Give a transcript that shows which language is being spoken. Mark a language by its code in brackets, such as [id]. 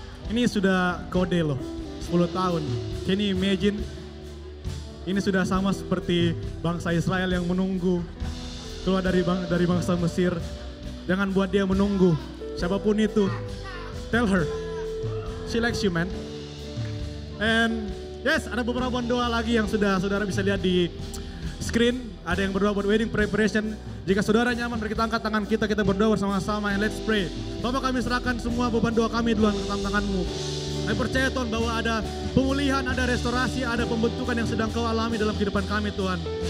[id] Ini sudah kode loh, 10 tahun. [en] Can you imagine? [id] Ini sudah sama seperti bangsa Israel yang menunggu keluar dari bangsa Mesir. Jangan buat dia menunggu. Siapapun itu, [en] tell her, she likes you man. And yes, [id] ada beberapa doa lagi yang sudah saudara bisa lihat di screen. Ada yang berdoa buat wedding preparation. Jika saudara nyaman, mari kita angkat tangan kita berdoa bersama-sama, [en] and let's pray. [id] Bapak, kami serahkan semua beban doa kami duluan ke tangan-Mu. Kami percaya Tuhan bahwa ada pemulihan, ada restorasi, ada pembentukan yang sedang Kau alami dalam kehidupan kami Tuhan.